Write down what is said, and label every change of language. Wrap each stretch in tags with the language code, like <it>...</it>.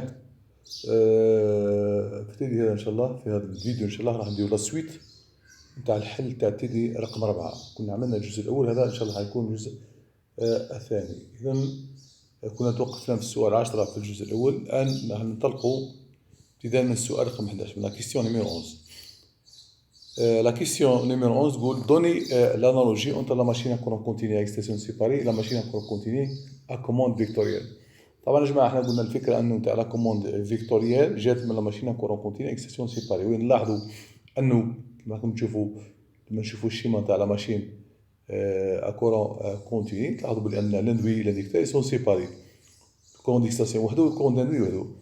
<ar>في التالي هذا إن شاء الله في هذا الفيديو إن شاء الله راح نديرو</ar> <fr>لا سويت</fr> <ar>نتاع الحل تاع التالي رقم 4. كنا عملنا الجزء الأول، هذا إن شاء الله حيكون الجزء الثاني. إذا كنا توقفنا في السؤال 10 في الجزء الأول. الآن راح ننطلقوا ابتداء من السؤال رقم 11 من</ar> <fr>لا كيستيون نيميرو 11. La question numéro 11 dit donner l'analogie entre la machine à courant continu à excitation séparée et la machine à courant continu à commande vectorielle.</fr> <ar>طبعا يا جماعه احنا قلنا الفكره انه تاع</ar> <fr>لا كوموند فيكتوريال</fr> <ar>جات من</ar> <fr>لا ماشين كورون كونتيني اكستنسيون سيباري،</fr> <ar>وين نلاحظوا انه كما راكم تشوفوا لما نشوفوا الشيما تاع لا ماشين كورون كونتيني تلاحظوا بلي</ar> <fr>ان لاندوي لانديكتور سون سيباري، كورون ديكستاسيون</fr> <ar>وحده والكورون لاندوي وحده.</ar>